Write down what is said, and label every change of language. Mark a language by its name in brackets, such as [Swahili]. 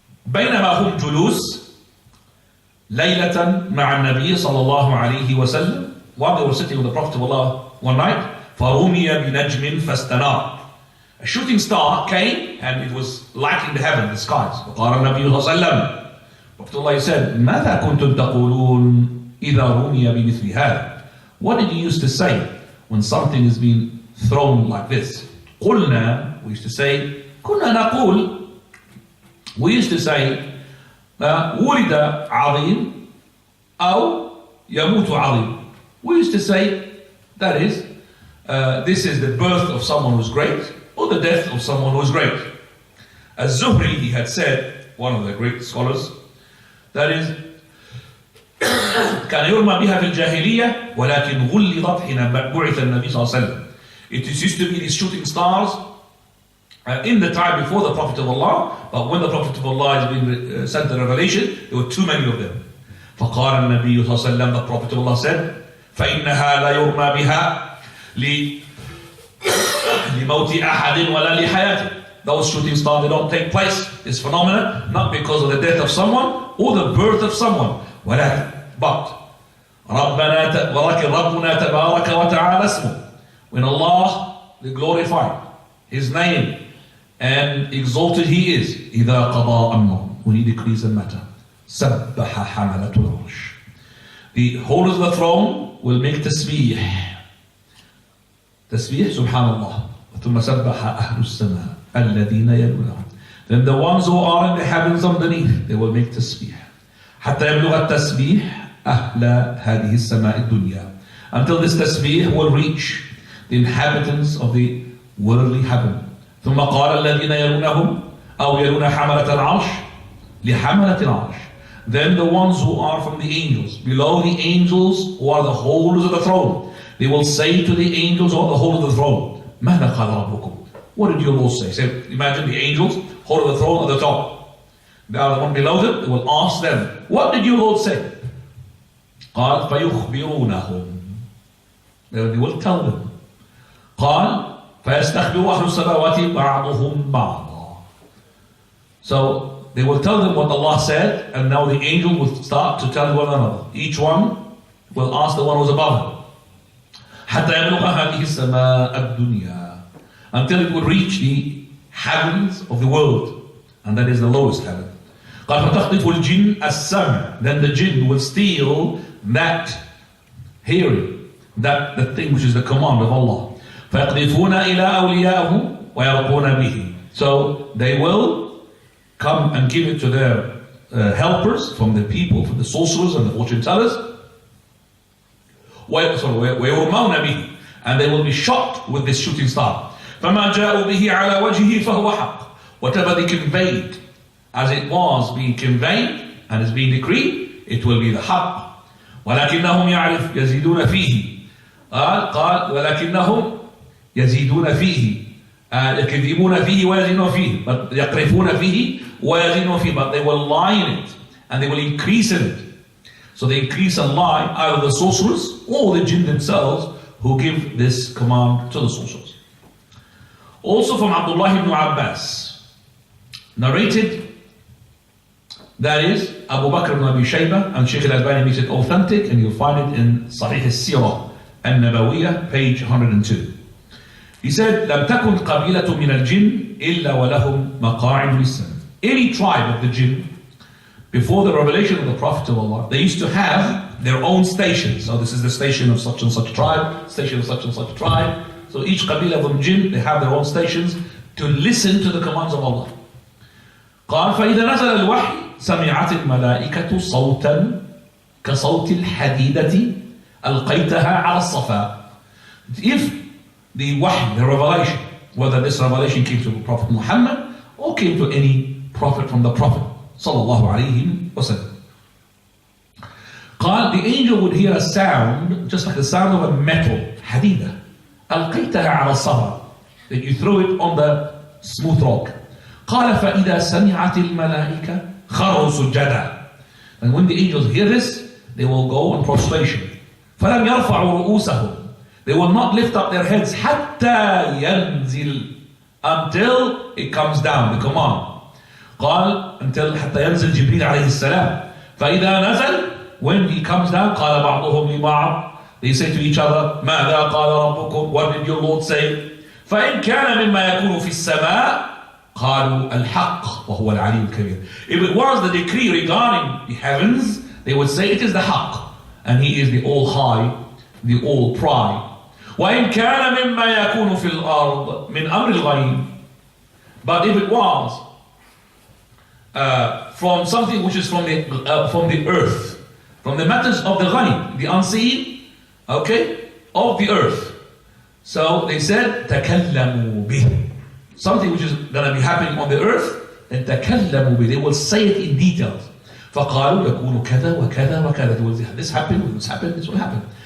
[Arabic] بينما هم جلوس ليلة مع النبي صلى الله عليه وسلم. [English] While they were sitting with the Prophet of Allah one night, [Arabic] فرمي بنجم فاستنار. [English] A shooting star came and it was lighting the heaven, the skies. [Arabic] فقال النبي صلى الله عليه وسلم. [English] Prophet Allah said, [Arabic] ماذا كنتم تقولون إذا رمي بمثل هذا? [English] What did you used to say when something is being thrown like this? [Arabic] قلنا, [English] we used to say, [Arabic] كنا نقول, we used to say, ولد عظيم أو يموت عظيم. [English] We used to say, that is, this is the birth of someone who's great, or the death of someone who's great. As Zuhri, he had said, one of the great scholars, that is, [Arabic] كان يرمى بها في الجاهلية ولكن غلظت حين بعث النبي صلى الله عليه وسلم. [English] It used to be these shooting stars in the time before the Prophet of Allah, but when the Prophet of Allah has been sent the revelation, there were too many of them. [Arabic] فقال النبي صلى الله عليه وسلم, [English] the Prophet of Allah said, [Arabic] فإنها لا يرمى بها لموت أحد ولا لحياته. [English] Those shooting stars, they don't take place. This phenomenon, not because of the death of someone or the birth of someone. [Arabic] But ولكن ربنا تبارك وتعالى اسمه. [English] When Allah, the glorified, His name, and exalted He is, [Arabic] إذا قضى أمرا, [English] when He decrees a matter, [Arabic] سبح حملة العرش. [English] The holders of the throne will make tasbih. Tasbih, subhanallah. [Arabic] ثم سبح أهل السماء الذين يلونهم. [English] Then the ones who are in the heavens underneath, they will make tasbih. [Arabic] حتى يبلغ التسبيح أهل هذه السماء الدنيا. [English] Until this tasbih will reach the inhabitants of the worldly heaven. [Arabic] ثم قال الذين يلونهم أو يلون حملة العرش لحملة العرش. [English] Then the ones who are from the angels, below the angels who are the holders of the throne, they will say to the angels who are the holders of the throne, [Arabic] ماذا قال ربكم? [English] What did your Lord say? So imagine the angels holding the throne at the top. The other one below them, they will ask them, what did your Lord say? [Arabic] قال فيخبرونهم. [English] They will tell them. [Arabic] قال فيستخبر أهل السماوات بعضهم بعضا. [English] So they will tell them what Allah said, and now the angel will start to tell one another. Each one will ask the one who's above him. حتى يبلغ هذه السماء الدنيا. Until it will reach the heavens of the world, and that is the lowest heaven. [Arabic] قال فتخطف الجن السمع. [English] Then the jinn will steal that hearing, that thing which is the command of Allah. [Arabic] فيقذفون إلى أوليائهم ويرقون به. [English] So they will come and give it to their helpers from the people, from the sorcerers and the fortune tellers. [Arabic] ويرمون به. [English] And they will be shot with this shooting star. [Arabic] فما جاءوا به على وجهه فهو حق. [English] Whatever they conveyed as it was being conveyed and is being decreed, it will be the haqq. [Arabic] ولكنهم يزيدون فيه. قال ولكنهم يزيدون فيه. يكذبون فيه ويزيدون فيه. But يقرفون فيه ويزيدون فيه. [English] But they will lie in it and they will increase in it. So they increase and lie, either the sorcerers or the jinn themselves who give this command to the sorcerers. Also from Abdullah ibn Abbas, narrated, that is Abu Bakr ibn Abi Shaybah, and Shaykh al-Albani makes it authentic, and you'll find it in Sahih al-Sirah al-Nabawiyah, page 102. He said, [Arabic] لم تكن قبيلة من الجن إلا ولهم مقاعد للسمع. [English] Any tribe of the jinn, before the revelation of the Prophet of Allah, they used to have their own stations. So this is the station of such and such tribe, station of such and such tribe. So each qabila of the jinn, they have their own stations to listen to the commands of Allah. [Arabic] قال فإذا نزل الوحي سمعت الملائكة صوتا كصوت الحديدة ألقيتها على الصفا. [English] If the wahy, the revelation, whether this revelation came to the Prophet Muhammad or came to any prophet from the Prophet sallallahu alayhi wa sallam. قال the angel would hear a sound just like the sound of a metal [Arabic] حديدة ألقيتها على الصفا, [English] that you throw it on the smooth rock. [Arabic] قال فإذا سمعت الملائكة خروا سجدا. [English] And when the angels hear this, they will go in prostration. [Arabic] فلم يرفعوا رؤوسهم. [English] They will not lift up their heads [Arabic] حتى ينزل, [English] until it comes down, the command. [Arabic] قال [English] until [Arabic] حتى ينزل جبريل عليه السلام. فإذا نزل, [English] when he comes down, [Arabic] قال بعضهم لبعض, [English] they say to each other, [Arabic] ماذا قال ربكم? [English] What did your Lord say? [Arabic] فإن كان مما يكون في السماء قالوا الحق وهو العلي الكبير. [English] If it was the decree regarding the heavens, they would say it is the haqq, and he is the all high, the all pride. [Arabic] وإن كان مما يكون في الأرض من أمر الغيب. [English] But if it was from something which is from the earth, from the matters of the ghaib, the unseen, okay, of the earth. So they said [Arabic] تكلموا به. [English] Something which is going to be happening on the earth, then تكلموا به. They will say it in details. [Arabic] فقالوا يكون كذا وكذا وكذا. [English] They will say, this happened, this happened, this will happen.